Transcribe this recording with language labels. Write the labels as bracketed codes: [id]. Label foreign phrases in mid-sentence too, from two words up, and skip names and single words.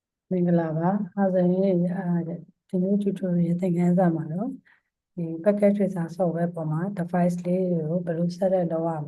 [my] မင်္ဂလာပါအဲဒါဆိုရင်ဒီနေ့ tutorial သင်ခန်းစာမှာတော့ဒီ [en] packet tracer software [my] ပေါ်မှာ device လေးကိုဘယ်လို set လုပ်ရမ